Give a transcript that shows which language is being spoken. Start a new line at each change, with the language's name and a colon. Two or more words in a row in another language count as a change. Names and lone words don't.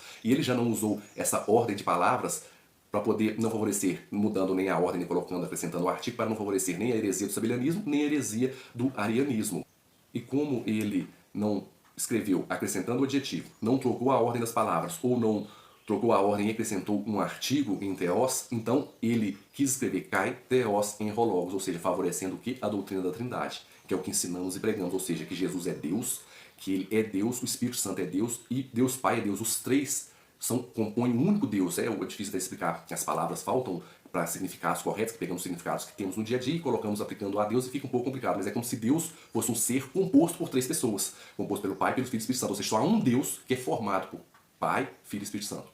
Portuguese: E ele já não usou essa ordem de palavras para poder não favorecer, mudando nem a ordem, nem colocando, acrescentando o artigo, para não favorecer nem a heresia do sabelianismo, nem a heresia do arianismo. E como ele não escreveu acrescentando o adjetivo, não trocou a ordem das palavras, ou não trocou a ordem e acrescentou um artigo em theos, então ele quis escrever
Greek: καὶ θεὸς ἦν ὁ λόγος,
Portuguese: ou seja, favorecendo o que? A doutrina da Trindade, que é o que ensinamos e pregamos, ou seja, que Jesus é Deus, que ele é Deus, o Espírito Santo é Deus e Deus Pai é Deus, os três compõem um único Deus. É difícil de explicar, as palavras faltam para significados corretos, que pegamos significados que temos no dia a dia e colocamos aplicando a Deus e fica um pouco complicado, mas é como se Deus fosse um ser composto por 3 pessoas, composto pelo Pai, pelo Filho e Espírito Santo, ou seja, só há um Deus que é formado por Pai, Filho e Espírito Santo.